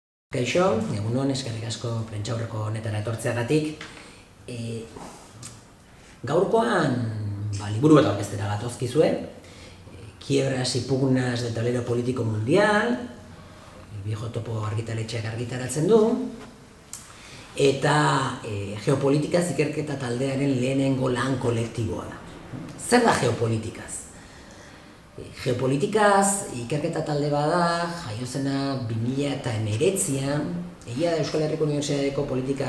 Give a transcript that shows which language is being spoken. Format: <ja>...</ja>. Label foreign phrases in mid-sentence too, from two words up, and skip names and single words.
<eu>Kaixo, egunon, eskerrik asko prentsaurreko honetara etortzeagatik. Gaurkoan liburu bat aurkeztera gatozkizue, Quiebras y pugnas del tablero político mundial, El viejo topo argitaletxeak argitaratzen du, eta geopolitikaz ikerketa taldearen lehenengo lan kolektiboa da. Zer da geopolitikaz? Geopolitikaz ikerketa talde bada, jaio zena 2019an, egia da Euskal Herriko Unibertsitateko politika</eu>